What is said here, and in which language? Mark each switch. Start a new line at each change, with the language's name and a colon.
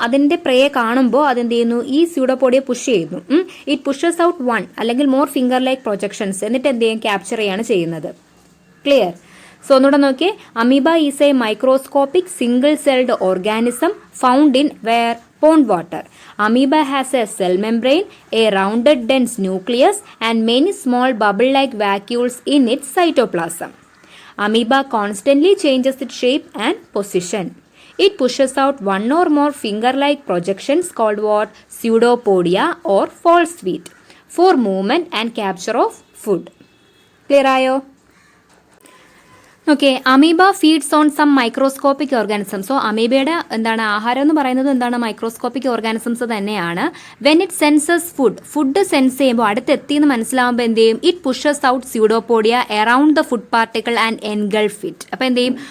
Malayalam: അതിന്റെ പ്രേ കാണുമ്പോൾ അതെന്ത് ചെയ്യുന്നു? ഈ സ്യൂഡോപോഡിയെ പുഷ് ചെയ്യുന്നു.
English: It pushes out one അല്ലെങ്കിൽ more finger like projections.
Malayalam: എന്നിട്ട് എന്ത് ചെയ്യും? ക്യാപ്ചർ ചെയ്യാണ് ചെയ്യുന്നത്. ക്ലിയർ? സോ ഒന്നുകൂടെ നോക്കിയേ.
English: Amoeba is a microscopic single celled organism found in where Pond water. Amoeba has a cell membrane, a rounded dense nucleus, and many small bubble-like vacuoles in its cytoplasm. Amoeba constantly changes its shape and position. It pushes out one or more finger-like projections called what? Pseudopodia or false feet for movement and capture of food. Clear
Malayalam: ആയോ? Okay,
English: Amoeba feeds on some microscopic organism.
Malayalam: So അമീബയുടെ എന്താണ് ആഹാരം എന്ന് പറയുന്നത് എന്താണ്? Microscopic organisms തന്നെയാണ്.
English: when it senses food
Malayalam: sense ചെയ്യുമ്പോൾ അടുത്തെത്തിയെന്ന് മനസ്സിലാവുമ്പോൾ എന്ത് ചെയ്യും?
English: It pushes out pseudopodia around the food particle and engulf it.
Malayalam: അപ്പോൾ എന്ത് ചെയ്യും?